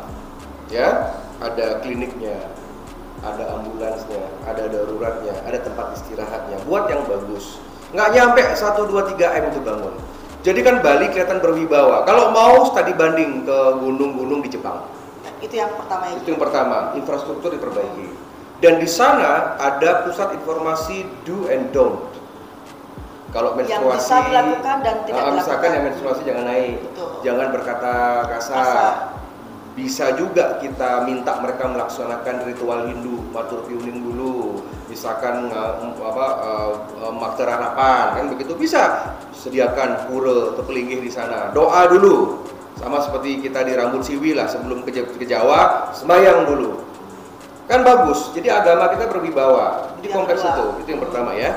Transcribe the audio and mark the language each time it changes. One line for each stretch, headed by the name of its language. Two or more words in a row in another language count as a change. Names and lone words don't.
Indonesian: Ya, ada kliniknya, ada ambulansnya, ada daruratnya, ada tempat istirahatnya. Buat yang bagus. Nggak nyampe 1, 2, 3 M itu bangun. Jadi kan Bali kelihatan berwibawa. Kalau mau studi banding ke gunung-gunung di Jepang. Itu yang pertama. Itu yang pertama, infrastruktur diperbaiki. Dan di sana ada pusat informasi
English: do and don't.
Indonesian: Kalau menstruasi, yang bisa dilakukan dan tidak dilakukan. Misalkan yang menstruasi jangan naik, Betul. Jangan berkata kasar. Bisa juga kita minta mereka melaksanakan ritual Hindu,
Balinese: matur piuning
Indonesian: dulu. Misalkan makter harapan, kan begitu bisa. Sediakan pura atau pelinggih di sana, doa dulu, sama seperti kita di Rambut Siwi lah, sebelum ke Jawa sembahyang dulu, kan bagus. Jadi agama kita berwibawa. Jadi kompleks itu yang pertama ya.